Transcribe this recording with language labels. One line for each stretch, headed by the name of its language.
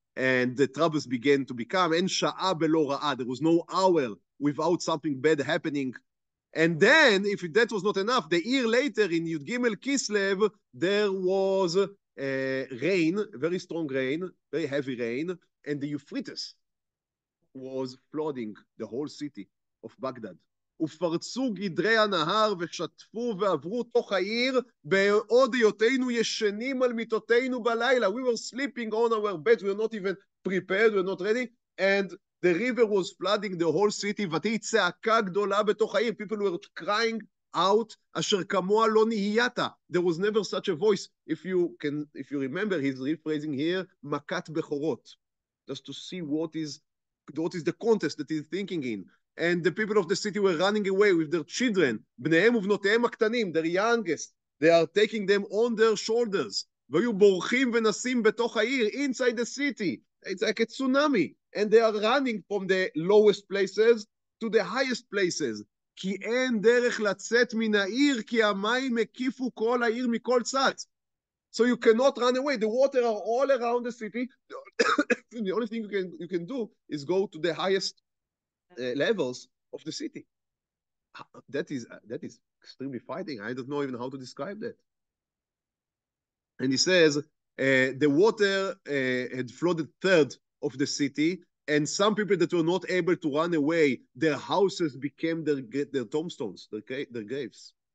English: and the troubles began to become,
Hebrew: אין שעה בלא רעה,
English: there was no hour without something bad happening. And then, if that was not enough, the year later, in Yud Gimel Kislev, there was rain, very strong rain, very heavy rain, and the Euphrates was flooding the whole city of Baghdad.
Hebrew: ופרצו גדרי הנהר ושטפו ועברו תוך העיר בעוד היותנו ישנים על מיטותינו בלילה.
English: We were sleeping on our beds, we were not even prepared, we were not ready, and the river was flooding the whole city,
Hebrew: ותהי צעקה גדולה בתוך העיר.
English: People were crying out,
Hebrew: אשר כמוה לא נהייתה.
English: There was never such a voice. If you remember, he's rephrasing here,
Hebrew: מכת בכורות,
English: just to see what is the context that he's thinking in. And the people of the city were running away with their children,
Hebrew: בניהם ובנותיהם הקטנים,
English: their youngest. They are taking them on their shoulders.
Hebrew: והיו בורחים ונסים בתוך העיר,
English: inside the city. It's like a tsunami. And they are running from the lowest places to the highest places.
Hebrew: כי אין דרך לצאת מן העיר, כי המים הקיפו כל העיר מכל צד.
English: So you cannot run away. The water are all around the city. The only thing you can do is go to the highest levels of the city. That is extremely frightening. I don't know even how to describe that. And he says the water had flooded third of the city, and some people that were not able to run away, their houses became their tombstones, their graves.